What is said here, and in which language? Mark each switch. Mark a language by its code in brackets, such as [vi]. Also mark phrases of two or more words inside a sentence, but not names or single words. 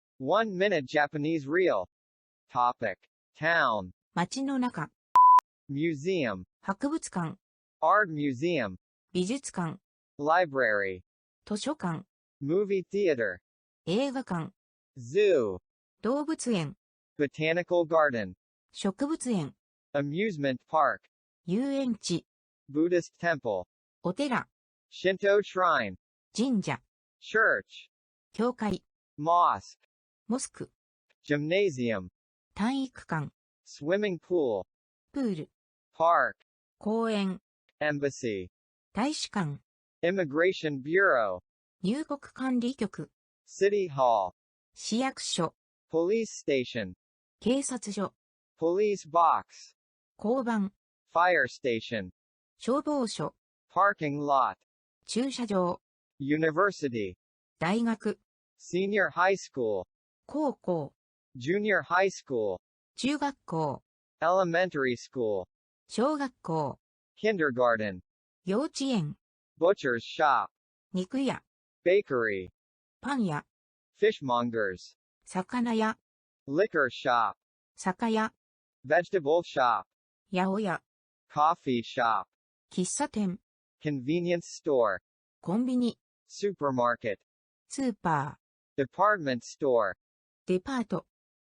[en] 1 minute Japanese reel. Topic. Town. [ja] 街の中。 [en] Museum. [ja] 博物館。 [en] Art museum. [ja] 美術館。 [en] Library. [ja] 図書館。 [en] Movie theater. [ja] 映画館。 [en] Zoo. [ja] 動物園。 [en] Botanical garden. [ja] 植物園。 [en] Amusement park. [ja] 遊園地。 [en] Buddhist temple. [ja] お寺。 [en] Shinto shrine. [ja] 神社。 [en] Church. [ja] 教会。 [en] Mosque. [ja] モスク。 [en] Gymnasium. [ja] 体育館。 [en] Swimming pool. [ja] プール。 [en] Park. [ja] 公園。 [en] Embassy. [ja] 大使館。 [en] Immigration bureau. [ja] 入国管理局。 [en] City hall. [ja] 市役所。 [en] Police station. [ja] 警察署。 [en] Police box. [ja] 交番。 [en] Fire station. [ja] 消防署。 [en] Parking lot. [ja] 駐車場。 [en] University. [ja] 大学。 [en] Senior high school. [ja] 高校。 [en] Junior high school. [ja] 中学校。 [en] Elementary school. [ja] 小学校。 [en] Kindergarten. [ja] 幼稚園。 [en] Butcher's shop. [ja] 肉屋。 [en] Bakery. [ja] パン屋。 [en] Fishmongers. [ja] 魚屋。 [en] Liquor shop. [ja] 酒屋。 [en] Vegetable shop. [ja] 八百屋。 [en] Coffee shop. [ja] 喫茶店。 [en] Convenience store. [ja] コンビニ。 [en] Supermarket. [ja] スーパー。 [en] Department store. [ja] デパート。